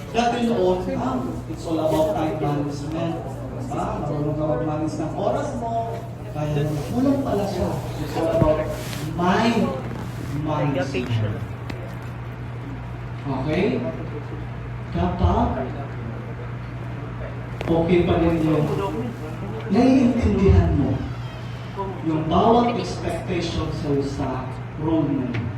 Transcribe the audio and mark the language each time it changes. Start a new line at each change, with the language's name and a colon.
English: Dati noon, it's all about time management.
Filipino: Marunong ka mag-manage ng oras mo. Kaya kulang pala siya.
English: It's all about mind management.
Filipino: Okay? Kapag okay pa rin yung naiintindihan mo yung bawat expectation sa role mo.